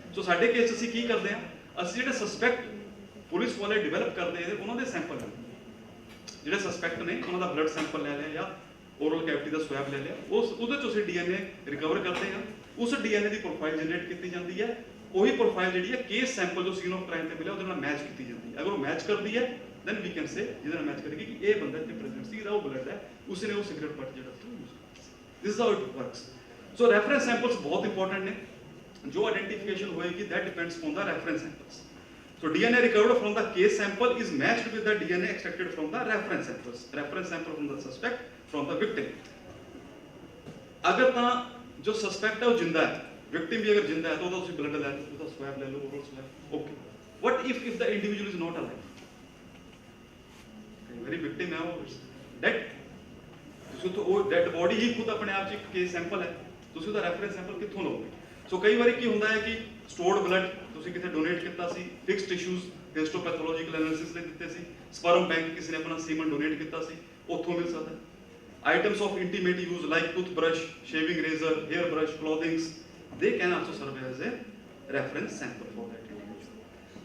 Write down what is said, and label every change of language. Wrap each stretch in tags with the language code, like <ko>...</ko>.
<pa>ਸੋ ਸਾਡੇ ਕੇਸ ਅਸੀਂ ਕੀ ਕਰਦੇ ਹਾਂ, ਅਸੀਂ ਜਿਹੜੇ ਸਸਪੈਕਟ ਪੁਲਿਸ ਵਾਲੇ ਡਿਵੈਲਪ ਕਰਦੇ ਨੇ ਉਹਨਾਂ ਦੇ ਸੈਂਪਲ ਲੈਂਦੇ, ਜਿਹੜੇ ਸਸਪੈਕਟ ਨੇ ਉਹਨਾਂ ਦਾ ਬਲੱਡ ਸੈਂਪਲ ਲੈ ਲਿਆ ਜਾਂ ਓਰਲ ਕੈਵਿਟੀ ਦਾ ਸਵੈਬ ਲੈ ਲਿਆ, ਉਹਦੇ ਚੋਂ ਅਸੀਂ ਡੀਐਨਏ ਰਿਕਵਰ ਕਰਦੇ ਹਾਂ। ਉਸ ਡੀਐਨਏ ਦੀ ਪ੍ਰੋਫਾਈਲ ਜਨਰੇਟ ਕੀਤੀ ਜਾਂਦੀ ਹੈ। ਉਹੀ ਪ੍ਰੋਫਾਈਲ ਜਿਹੜੀ ਹੈ ਕੇਸ ਸੈਂਪਲ ਜੋ ਸੀਨ ਆਫ ਕ੍ਰਾਈਮ ਤੇ ਮਿਲਿਆ ਉਹਦੇ ਨਾਲ ਮੈਚ ਕੀਤੀ ਜਾਂਦੀ ਹੈ। ਅਗਰ ਉਹ ਮੈਚ ਕਰਦੀ ਹੈ ਦੈਨ ਵੀ ਕੈਨ ਸੇ, ਜਿਹਦੇ ਨਾਲ ਮੈਚ ਕਰੇਗੀ ਕਿ ਇਹ ਬੰਦਾ ਇੱਥੇ ਪ੍ਰੈਜ਼ੈਂਟ ਸੀ, ਇਹਦਾ ਉਹ ਬਲੱਡ ਹੈ, ਉਸਨੇ ਉਹ ਸਿਗਰਟ ਬੱਟ ਜਿਹੜਾ ਸੀ ਯੂਜ਼ ਕੀਤਾ।</pa> <en>This is how it works.</en> <pa>So reference samples ਬਹੁਤ ਇੰਪੋਰਟੈਂਟ ਨੇ। ਜੋ ਆਇਡੈਂਟੀਫਿਕੇਸ਼ਨ ਹੋਏਗੀ</pa> <en>that depends on the reference samples. So DNA recovered from the case sample is matched with the DNA extracted from the reference samples. Reference sample from the suspect, from the victim.</en> <hi>अगर ਤਾਂ जो suspect है वो जिंदा है, victim भी अगर जिंदा है तो उससे blood ले लो, उसका swab ले लो, oral swab, okay.</hi> <en>What if the individual is not alive?</en> <hi>कई बारी victim है वो dead, ਤੁਸੀਂ तो वो dead body ही खुद अपने आप एक case sample है,</hi> <pa>ਤੁਸੀਂ ਉਹਦਾ reference sample ਕਿੱਥੋਂ ਲਓਗੇ? ਸੋ ਕਈ ਵਾਰੀ ਕੀ ਹੁੰਦਾ ਹੈ ਕਿ ਸਟੋਰਡ ਬਲੱਡ ਤੁਸੀਂ ਕਿਤੇ ਡੋਨੇਟ ਕੀਤਾ ਸੀ, ਫਿਕਸਡ ਟਿਸ਼ੂਜ਼ ਹਿਸਟੋਪੈਥੋਲੋਜੀਕਲ ਐਨਾਲਿਸਿਸ ਲਈ ਦਿੱਤੇ ਸੀ, ਸਪਰਮ ਬੈਂਕ ਕਿਸੇ ਨੇ ਆਪਣਾ ਸੀਮਨ ਡੋਨੇਟ ਕੀਤਾ ਸੀ, ਉੱਥੋਂ ਮਿਲ ਸਕਦਾ।</pa> <en>Items of intimate use like toothbrush, shaving razor, hair brush, clothings, they can also serve as a reference sample for that individual.</en>